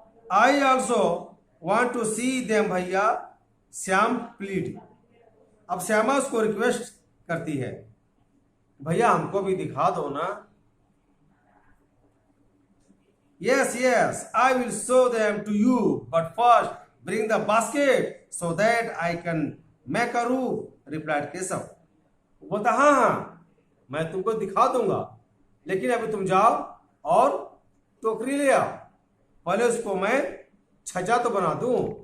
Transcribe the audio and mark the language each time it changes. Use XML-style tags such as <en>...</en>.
<en>I also want to see them, भैया, Shyam plead.</en> <hi>अब श्यामा उसको रिक्वेस्ट करती है, भैया हमको भी दिखा दो ना।</hi> <en>Yes, yes, I will show them to you, but first bring the basket so that I can make a roof, replied Keshav.</en> <hi>वो बोलता, हाँ, मैं तुमको दिखा दूंगा, लेकिन अभी तुम जाओ और टोकरी ले आओ, पहले उसको मैं छज्जा तो बना दूं।</hi>